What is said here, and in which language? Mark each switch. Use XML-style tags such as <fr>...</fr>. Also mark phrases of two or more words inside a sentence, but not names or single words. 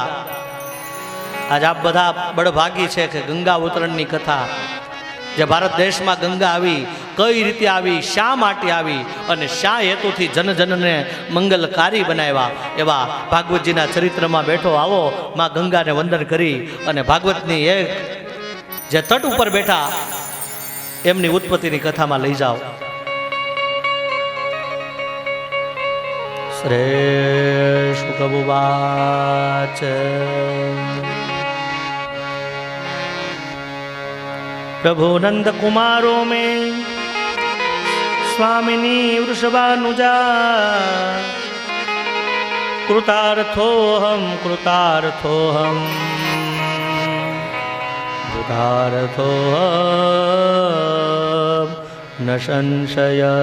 <gu>આજ આપ બધા બળભાગી છે કે ગંગા ઉતરણની કથા, જે ભારત દેશમાં ગંગા આવી, કઈ રીતે આવી, શા માટે આવી અને શા હેતુથી જનજનને મંગલકારી બનાવ્યા, એવા ભાગવતજીના ચરિત્રમાં બેઠો આવો માં ગંગાને વંદન કરી અને ભાગવતની એક જે તટ ઉપર બેઠા એમની ઉત્પત્તિની કથામાં લઈ જાઓ. શ્રેષ્ઠ શુકબુવાચ.</gu> <sa>प्रभु नंद कुमारो में स्वामिनी वृषभानुजा, कृतार्थोऽहं कृतार्थोऽहं कृतार्थोऽहं न संशय.</sa>